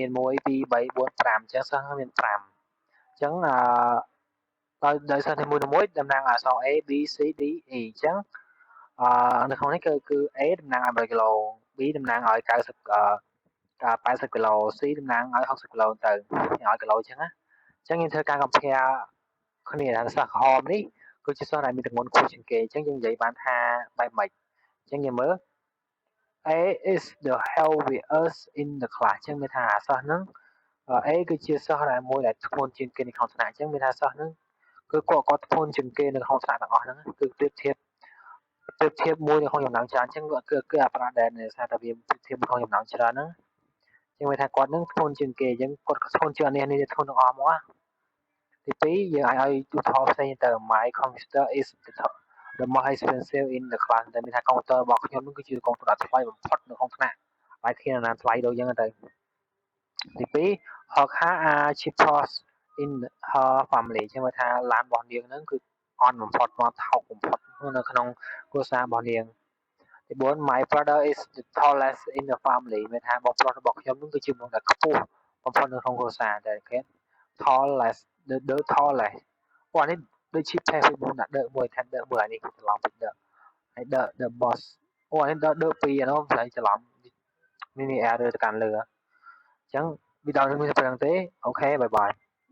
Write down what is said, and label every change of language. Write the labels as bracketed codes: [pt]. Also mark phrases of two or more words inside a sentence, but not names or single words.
[km] មាន1 2 3 4 5អញ្ចឹងសិស្សមាន5អញ្ចឹងដោយសិស្សនីមួយៗតំណាងអក្សរ A B C D E អញ្ចឹងនៅក្នុងនេះគឺ A តំណាងឲ្យ100គីឡូ B តំណាងឲ្យ80គីឡូ C តំណាងឲ្យ60គីឡូទៅឲ្យគីឡូអញ្ចឹងណាអញ្ចឹងយើងធ្វើការ compare គ្នាថាសិស្សក្រហ មនេះគឺជាសិស្សដែលមានទម្ងន់ខ្ពស់ជាងគេអញ្ចឹងយើងនិយាយបានថាបែបម៉េចអញ្ចឹងយើងមើល [en] A is the heaviest in the class [km] អញ្ចឹងមានថាសិស្សហ្នឹង A គឺជាសិស្សដែលមួយដែលធ្ងន់ជាងគេនៅក្នុងថ្នាក់អញ្ចឹងមានថាសិស្សហ្នឹងគឺគាត់ធ្ងន់ជាងគេនៅក្នុងថ្នាក់ទាំងអស់ ហ្នឹងគឺប្រៀបធៀបមួយនៅក្នុងចំណោមច្រើនអញ្ចឹងគឺអាប្រាដែលថាតែវាប្រៀបធៀបក្នុងចំណោមច្រើនហ្នឹងអញ្ចឹងមានថាគាត់ហ្នឹងធ្ងន់ជាងគេអញ្ចឹងគាត់ធ្ងន់ជាងនេះធ្ងន់ទាំងអស់មកទី2យើង អាចឲ្យឧទាហរណ៍ផ្សេងទៅ [en] My computer is the most expensive in the class [km] តែមានថាកុំព្យូទ័ររបស់ខ្ញុំនឹងគឺជាកុំព្យូទ័រថ្លៃបំផុតនៅក្នុងថ្នាក់ហើយគ្មានណា ថ្លៃដូចយ៉ាងទៅទី2 [en] her car are cheapest in her family [km] អញ្ចឹងមើលថាឡានរបស់នាងហ្នឹងគឺអន់ បំផុតមកថោកបំផុតនៅក្នុងគ្រួសាររបស់នាងទី4 [en] My brother is the tallest in the family [km] មានថាបងប្រុសរបស់ខ្ញុំនឹងគឺជាមនុស្សដែលខ្ពស់បំផុតនៅក្នុងគ្រួសារតែគេ [en] tallest the tallest [km] ពួកនេះដូចជា perfect មួយដាក់ the មួយថា the មួយនេះច្រឡំពី the ហើយ [en] the boss [km] អូនេះ the ពីរហ្នឹងផ្សេងច្រឡំនេះ error ទៅកាន់លើអញ្ចឹងវីដេអូនេះមានតែប៉ុណ្្នឹងទេអូខេបាយបាយ